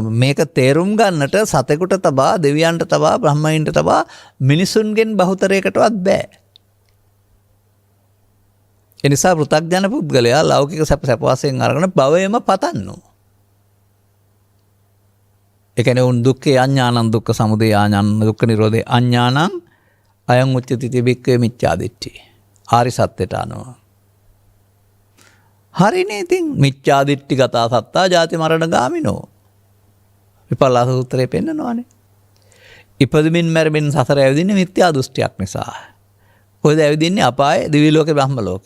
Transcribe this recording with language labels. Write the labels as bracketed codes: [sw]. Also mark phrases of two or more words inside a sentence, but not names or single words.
[si] මේක තේරුම් ගන්නට සතෙකුට තබා දෙවියන්ට තබා බ්‍රහ්මයින්ට තබා මිනිසුන්ගෙන් බහුතරයකටවත් බෑ. ඒ නිසා පෘථග්ජන පුද්ගලයා ලෞකික සැප වශයෙන් අරගෙන භවයම පතන්නෝ. ඒ කියන්නේ උන් [pi] දුක්ඛේ අඥානං දුක්ඛ සමුදය ආඥානං දුක්ඛ නිරෝධේ අඥානං අයං උච්චති තිබික්කේ මිච්ඡා දිට්ඨි. [si] ආරි සත්‍යයට අනුව. හරිනේ ඉතින් [pi] මිච්ඡා දිට්ඨි ගතා සත්තා ජාති මරණ ගාමිනෝ. [si] විපල්ලාස සූත්‍රයේ පෙන්නනවානේ. ඉපදෙමින් මැරෙමින් සසර ඇවිදින්නේ මිත්‍යා දෘෂ්ටියක් නිසා. කොහෙද ඇවිදින්නේ? අපායේ, දිව්‍ය ලෝකේ, බ්‍රහ්ම ලෝකේ.